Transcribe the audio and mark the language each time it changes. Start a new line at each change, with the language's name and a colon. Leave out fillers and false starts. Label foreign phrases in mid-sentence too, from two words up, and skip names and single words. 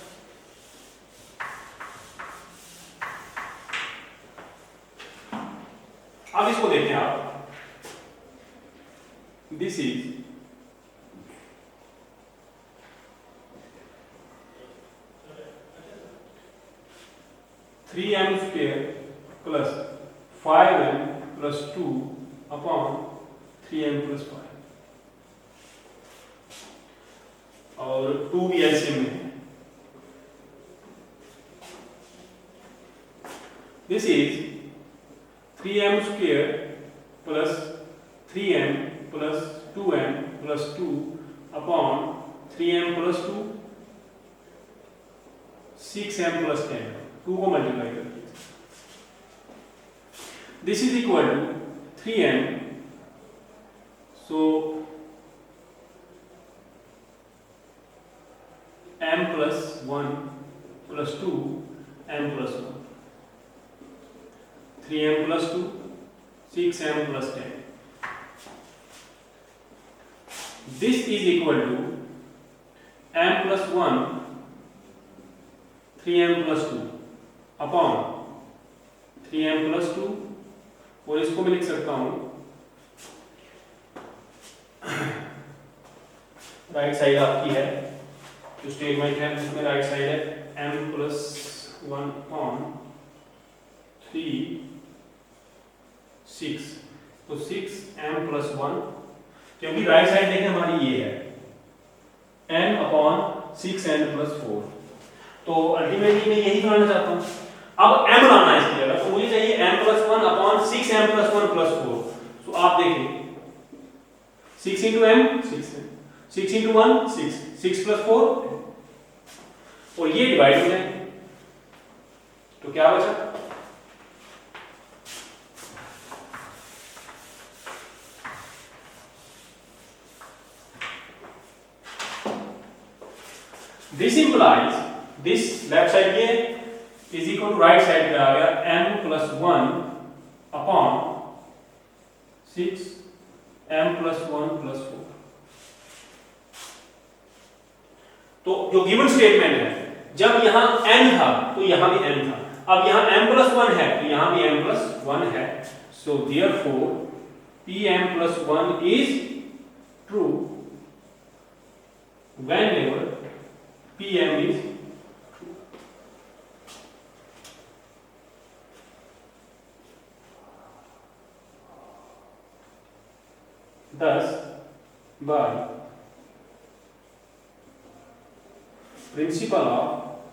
Hindi: अब इसको देखें आप,
English: this is 3m square plus 5m plus 2 upon 3m plus 5
Hindi: और 2 भी एलसीएम में है.
English: this is 3m square plus 3m plus 2m plus 2 upon 3m plus 2 6m plus 10,
Hindi: 2 को मल्टीप्लाई कर दीजिए.
English: this is equal to 3m So m plus 1 plus 2 m plus 1, 3m plus 2 6m plus 10. This is equal to m plus 1 3m plus 2 अपॉन 3m plus 2,
Hindi: और इसको मैं लिख सकता हूं
English: right side
Hindi: आपकी है जो स्टेटमेंट है उसमें
English: right side
Hindi: है
English: m plus 1 upon 3
Hindi: 6, तो
English: 6m plus 1,
Hindi: क्योंकि
English: right side
Hindi: देखें हमारी ये है
English: n upon 6n plus 4,
Hindi: तो अल्टीमेटली मैं यही बनाना चाहता हूँ। अब m लाना है इसकी जगह, तो मुझे चाहिए
English: m plus 1 upon 6m plus 1 plus 4.
Hindi: तो आप देखिए
English: 6 into m 6 into 1 6 plus 4,
Hindi: और ये डिवाइड हो जाए तो क्या बचा,
English: this implies this left side ये is equal to right side
Hindi: पे आ गया
English: m plus 1 upon 6 m plus 1 plus 4।
Hindi: तो जो गिवन स्टेटमेंट है जब यहां n था तो यहां भी n था, अब यहां
English: m plus 1
Hindi: है तो यहां भी
English: m plus 1
Hindi: है,
English: so therefore pm plus 1 is true whenever pm is true। Thus by principle of